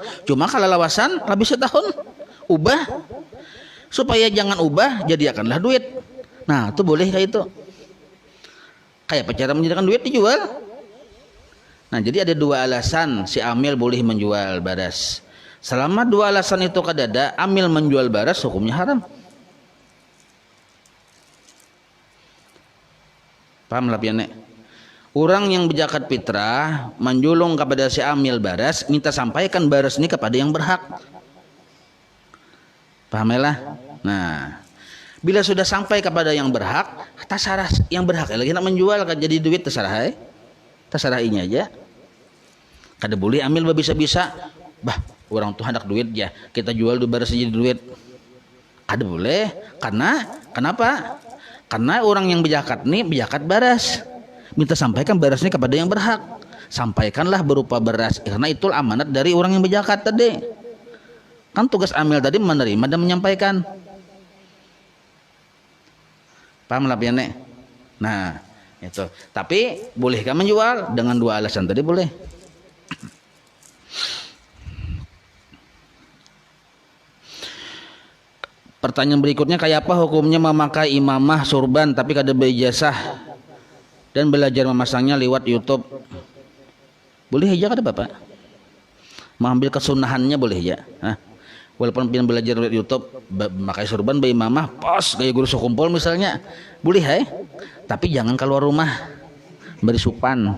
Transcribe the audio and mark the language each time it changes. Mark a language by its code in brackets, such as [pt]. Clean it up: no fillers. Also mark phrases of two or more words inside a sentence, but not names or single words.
[bjn] Cuma kalau lawasan lebih setahun ubah. Supaya jangan ubah jadikanlah duit. Nah itu boleh kayak itu. Kayak cara menjadikan duit dijual. Nah jadi ada dua alasan si amil boleh menjual baris. Selama dua alasan itu kadada, amil menjual baris hukumnya haram. Paham lah piane? Orang yang berzakat fitrah menjulung kepada si amil baras, minta sampaikan baras ini kepada yang berhak. Pahamilah? Nah, bila sudah sampai kepada yang berhak, terserah yang berhak lagi nak menjual kan jadi duit terserah terserah ini aja. Kada boleh ambil bisa-bisa, bah orang tuh hendak duit ya, kita jual du baras jadi duit. Kada boleh, karena kenapa? Karena orang yang berzakat nih berzakat baras. Minta sampaikan beras ini kepada yang berhak. Sampaikanlah berupa beras, karena itu amanat dari orang yang berzakat tadi. Kan tugas amil tadi menerima dan menyampaikan. Paham lah pian? Nah, itu. Tapi bolehkah menjual? Dengan dua alasan tadi boleh. Pertanyaan berikutnya, kayak apa hukumnya memakai imamah surban tapi kada berijazah dan belajar memasangnya lewat YouTube? Boleh aja kada Bapak? Mengambil kesunahannya boleh ya. Walaupun pian belajar lewat YouTube, memakai surban beimamah, pas kayak guru sekumpul misalnya, boleh tapi jangan keluar rumah, beri supan.